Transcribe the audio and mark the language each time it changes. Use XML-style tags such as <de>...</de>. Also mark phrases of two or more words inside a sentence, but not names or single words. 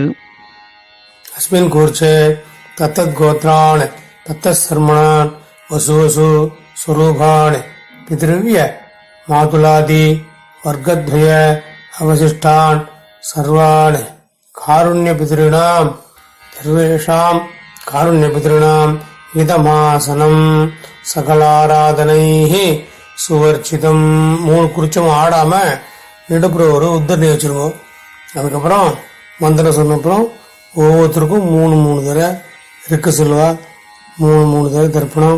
<sa>अस्मिन् कूर्चे तत्तत् गोत्रान् तत्तत् सर्मणान् वसु वसु स्वरूपान् पितृव्य मातुलादि वर्गद्वय अवशिष्टान् सर्वान् कारुण्यपितॄणां सर्वेषां कारुण्यपितॄणां इदमासनं सकलाराधनैः स्वर्चितम्.</sa> <ta>3 குறிச்சம் ஆடாம நடுப்புற ஒரு உத்தரணி வச்சிருக்கோம். அதுக்கப்புறம் மந்திரம் சொன்னப்புறம் ஒவ்வொருத்தருக்கும் 3 தடவை இருக்கு சொல்லுவா, 3 தடவை தர்ப்பணம்.</ta>